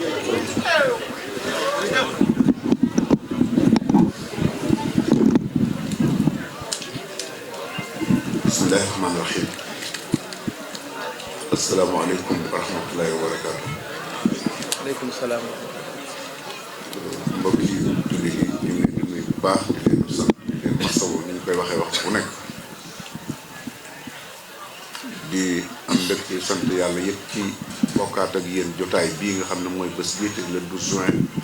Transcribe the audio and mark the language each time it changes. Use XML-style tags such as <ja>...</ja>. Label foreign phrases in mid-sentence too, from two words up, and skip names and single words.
<ar>بسم الله الرحمن الرحيم السلام عليكم ورحمة الله وبركاته. عليكم السلام</ar> <wo>mbokk yi jullit yi ñu ngi leen di nuyu bu baax di leen sant di leen masawu ni ñu koy waxee waxtu bu nekk di am mbégte sant yàlla yëpp ci bokkaat ak yéen jotaay bii nga xam ne mooy bés bii te</wo> <fr>le 12 juin</fr>